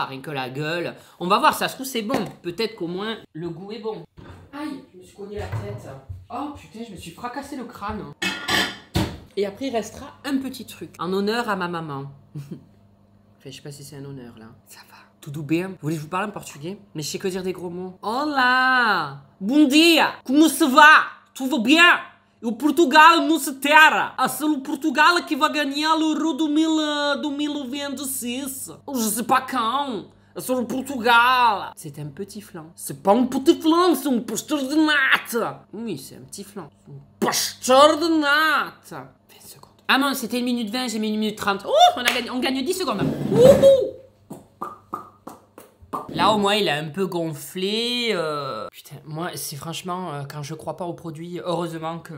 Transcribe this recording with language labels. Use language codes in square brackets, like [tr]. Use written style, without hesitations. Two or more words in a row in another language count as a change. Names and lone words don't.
[fr] Rien que la gueule. On va voir, ça se trouve c'est bon. Peut-être qu'au moins, le goût est bon. Aïe, je me suis cogné la tête. Oh putain, je me suis fracassé le crâne. Et après, il restera un petit truc. En honneur à ma maman. Enfin, je sais pas si c'est un honneur, là. Ça va. [pt] Tudo bem? [fr] Vous voulez que je vous parle en portugais? Mais je sais que dire des gros mots. [pt] Olá! Bom dia! [es] Como se va? [pt] Tudo bien? O Portugal não se terra. É só o Portugal que vai ganhar o Euro 2026. [fr] Je sais pas quand. [pt] É só o Portugal. [fr] C'est un petit flan. C'est pas un petit flan, c'est un pasteur de nata. Oui, c'est un petit flan. Un pasteur de nata. 20 secondes. Ah non, c'était 1 minute 20, j'ai mis 1 minute 30. Oh, on gagne 10 secondes. Wouhou! Là, au moins, il a un peu gonflé. Putain, moi, c'est franchement, quand je crois pas au produit, heureusement que...